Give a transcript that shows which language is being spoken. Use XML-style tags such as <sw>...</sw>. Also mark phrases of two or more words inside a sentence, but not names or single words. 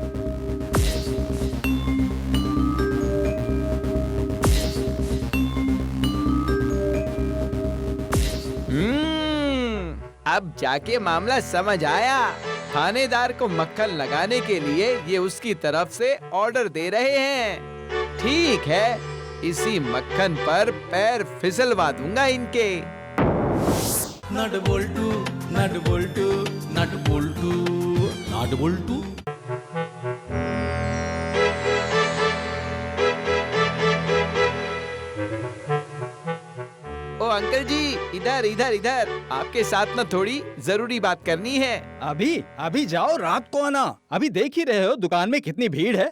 <hi>अब जाके मामला समझ आया। थानेदार को मक्खन लगाने के लिए ये उसकी तरफ से ऑर्डर दे रहे हैं। ठीक है, इसी मक्खन पर पैर फिसलवा दूंगा इनके। नट बोल्टू नट बोल्टू नट बोल्टू नट बोल्टू। ओ अंकल जी, इधर इधर इधर, आपके साथ ना थोड़ी जरूरी बात करनी है। अभी अभी जाओ, रात को आना। अभी देख ही रहे हो दुकान में कितनी भीड़ है।</hi>